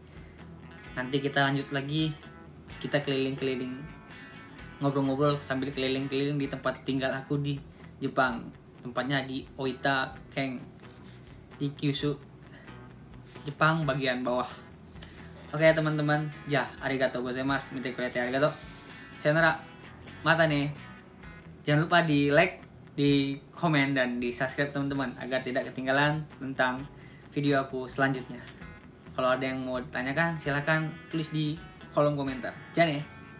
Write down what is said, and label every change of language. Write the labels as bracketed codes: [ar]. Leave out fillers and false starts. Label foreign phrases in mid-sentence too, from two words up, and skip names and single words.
[id] Nanti kita lanjut lagi, kita keliling-keliling, ngobrol-ngobrol sambil keliling-keliling di tempat tinggal aku di Jepang. Tempatnya di Oita Ken, di Kyushu, Jepang bagian bawah. Oke teman-teman, ya [ja] ありがとうございます、見てくれてありがとう. [id] Sayonara, mata nih. Jangan lupa di like, di komen, dan di subscribe teman-teman agar tidak ketinggalan tentang video aku selanjutnya. Kalau ada yang mau ditanyakan silahkan tulis di kolom komentar. Jangan ya.